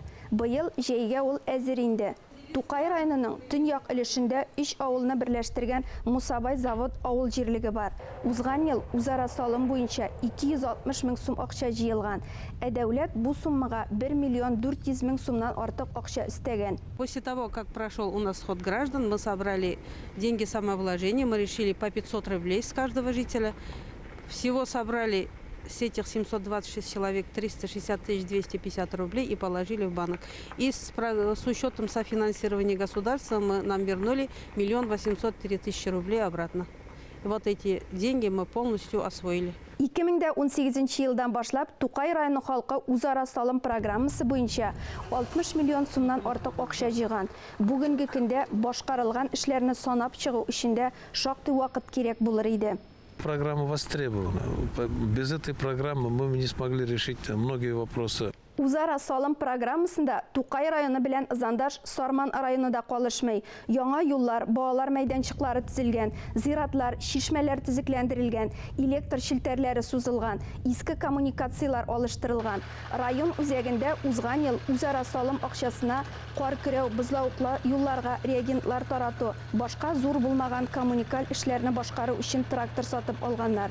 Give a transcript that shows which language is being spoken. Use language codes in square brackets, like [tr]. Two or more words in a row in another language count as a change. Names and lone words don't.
[tt] Быел җәйгә ул әзер инде. Тукай районының төньяк өлешендә 3 авылны берләштергән Мусабай завод авыл җирлеге бар. Узган ел үзара салым буенча 260 мең сум акча җыелган. Дәүләт бу суммага 1 миллион 400 мең сумнан артык акча өстәгән. [ru] После того, как прошел у нас сход граждан, мы собрали деньги самовложения, мы решили по 500 рублей с каждого жителя. Всего собрали с этих 726 человек 360 250 рублей и положили в банк. И с учетом софинансирования государства нам вернули 1 803 000 рублей обратно. И вот эти деньги мы полностью освоили. [tt] 2018 елдан башлап Тукай районы халкы үзара салым программасы буенча 60 миллион сумнан артык акча җыйган. Бүгенге көндә башкарылган эшләрне санап чыгу өчен дә шактый вакыт кирәк булыр иде. [ru] Программа востребована. Без этой программы мы не смогли решить многие вопросы [tt] Үзара салым программасында Тукай районы белән Зандаш Сарман районы да калышмый. Яңа юллар, балалар мәйданчыклары төзелгән, зиратлар, шишмәләр төзекләндерелгән, электр челтәрләре сузылган, иске коммуникациялар алыштырылган. Район үзәгендә узган ел үзара салым акчасына кар көрәү, бозлавыклы юлларга реагентлар тарату, башка зур булмаган коммуникаль эшләрне башкару өчен трактор сатып алганнар.